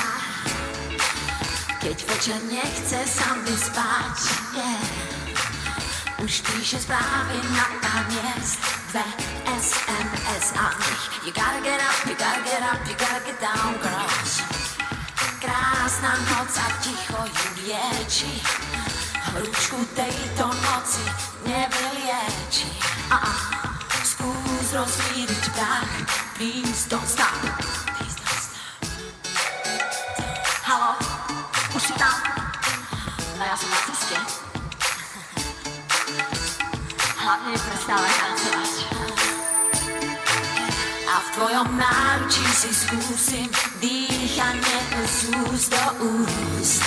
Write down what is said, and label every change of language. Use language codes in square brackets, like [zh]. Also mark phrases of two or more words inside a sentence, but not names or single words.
[sk] keď večer nechce sa vyspať, už píše správy na pár miest, dve SMS a v nich [en] you gotta get up, you gotta get up, you gotta get down, girls. [sk] Krásna noc a ticho ju lieči, horúčku tejto noci nevylieči. Skús rozvíriť prach, [en] please don't stop. [sk] Haló, už si tam? No ja som na ceste. Hlavne neprestávaj tancovať. A v tvojom náručí si skúsim dýchanie z úst do úst.